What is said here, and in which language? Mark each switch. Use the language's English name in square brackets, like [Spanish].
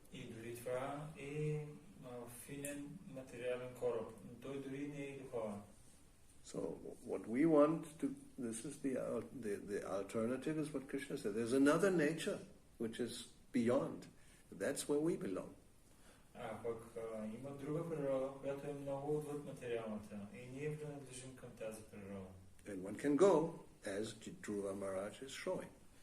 [Bulgarian] И дори това е финен материален кораб, но той дори не е духовен. [English] So what we want to, this is the alternative is what Krishna said. There's another nature which is beyond. That's where we belong. [Bulgarian] Пък има друга природа, която е много отвъд материалната и ние принадлежим към тази природа. [English] And one can go as Dhruva Maharaj is showing.